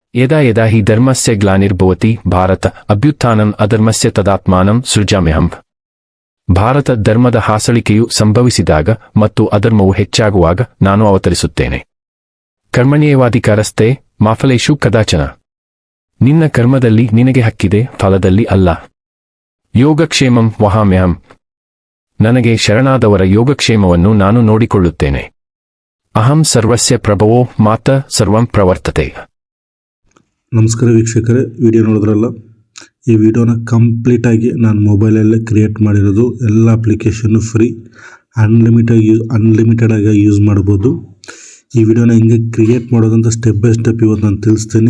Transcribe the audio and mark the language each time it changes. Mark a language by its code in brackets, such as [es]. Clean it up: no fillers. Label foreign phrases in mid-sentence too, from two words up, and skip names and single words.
[sa] ಯದಾ ಯದಾ ಹಿ ಧರ್ಮಸ್ಯ ಗ್ಲಾನಿರ್ಭವತಿ ಭಾರತ ಅಭ್ಯುತ್ಥಾನಂ ಅಧರ್ಮಸ್ಯ ತದಾತ್ಮಾನಂ ಸೃಜಾಮ್ಯಹಂ. [kn] ಭಾರತ ಧರ್ಮದ ಹಾಸಳಿಕೆಯು ಸಂಭವಿಸಿದಾಗ ಮತ್ತು ಅಧರ್ಮವು ಹೆಚ್ಚಾಗುವಾಗ ನಾನು ಅವತರಿಸುತ್ತೇನೆ. [sa] ಕರ್ಮಣ್ಯೇವಾಧಿಕಾರಸ್ಥೆ ಮಾ ಫಲೇಷು ಕದಾಚನ. [kn] ನಿನ್ನ ಕರ್ಮದಲ್ಲಿ ನಿನಗೆ ಹಕ್ಕಿದೆ, ಫಲದಲ್ಲಿ ಅಲ್ಲ. [sa] ಯೋಗಕ್ಷೇಮಂ ವಹಾಮ್ಯಹಂ. [kn] ನನಗೆ ಶರಣಾದವರ ಯೋಗಕ್ಷೇಮವನ್ನು ನಾನು ನೋಡಿಕೊಳ್ಳುತ್ತೇನೆ. [sa] ಅಹಂ ಸರ್ವಸ್ಯ ಪ್ರಭವೋ ಮಾತ ಸರ್ವಂ ಪ್ರವರ್ತತೆ. [kn] ನಮಸ್ಕಾರ ವೀಕ್ಷಕರೇ, ವಿಡಿಯೋ ನೋಡಿದ್ರಲ್ಲ. ಈ ವಿಡಿಯೋನ ಕಂಪ್ಲೀಟಾಗಿ ನಾನು ಮೊಬೈಲಲ್ಲೇ ಕ್ರಿಯೇಟ್ ಮಾಡಿರೋದು. ಎಲ್ಲ ಅಪ್ಲಿಕೇಶನ್ನು ಫ್ರೀ, ಅನ್ಲಿಮಿಟೆಡಾಗಿ ಯೂಸ್ ಮಾಡ್ಬೋದು. ಈ ವಿಡಿಯೋನ ಹಿಂಗೆ ಕ್ರಿಯೇಟ್ ಮಾಡೋದಂತ [en] step by step [kn] ಇವತ್ತು ನಾನು ತಿಳಿಸ್ತೀನಿ.